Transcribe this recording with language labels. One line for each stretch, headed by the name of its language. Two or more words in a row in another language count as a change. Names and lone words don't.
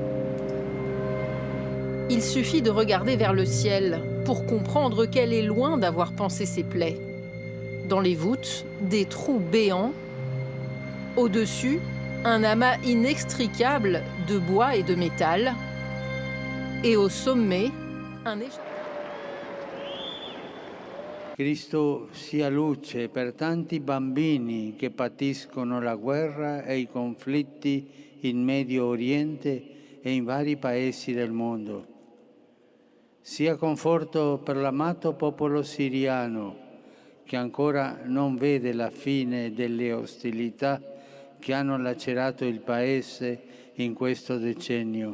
French: Il suffit de regarder vers le ciel pour comprendre qu'elle est loin d'avoir pansé ses plaies. Dans les voûtes, des trous béants. Au-dessus, un amas inextricable de bois et de métal. Et au sommet, un échafaud.
Italian: Cristo sia luce per tanti bambini che patiscono la guerra e I conflitti in Medio Oriente e in vari paesi del mondo. Sia conforto per l'amato popolo siriano che ancora non vede la fine delle ostilità che hanno lacerato il paese in questo decennio.